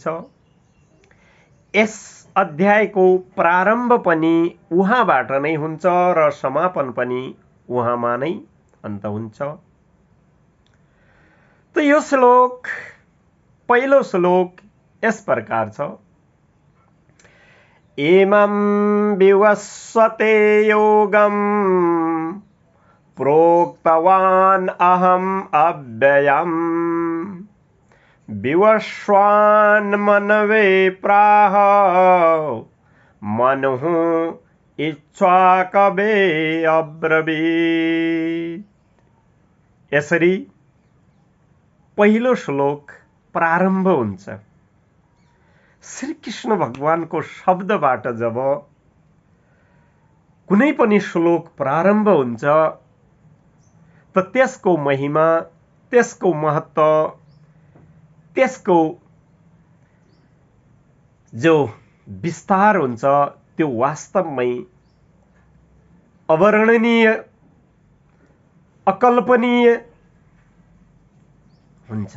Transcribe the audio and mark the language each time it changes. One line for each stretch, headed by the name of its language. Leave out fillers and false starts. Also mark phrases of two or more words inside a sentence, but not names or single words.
Nepali: यस अध्यायको प्रारम्भ पनि उहाँबाट नै हुन्छ र समापन पनि उहाँमा नै अन्त हुन्छ। त यो श्लोक पहिलो श्लोक यस प्रकार छ।
Sanskrit: इमं विवस्वते योगं प्रोक्तवान् अहम् अव्ययम् विवस्वान् मनवे प्राह मनुः इच्छाकवे अब्रवीत्।
Nepali: यसरी पहिलो श्लोक प्रारम्भ हुन्छ। श्रीकृष्ण भगवानको शब्दबाट जब कुनै पनि श्लोक प्रारम्भ हुन्छ त त्यसको महिमा, त्यसको महत्त्व, त्यसको जो विस्तार हुन्छ त्यो वास्तवमै अवर्णनीय, अकल्पनीय हुन्छ।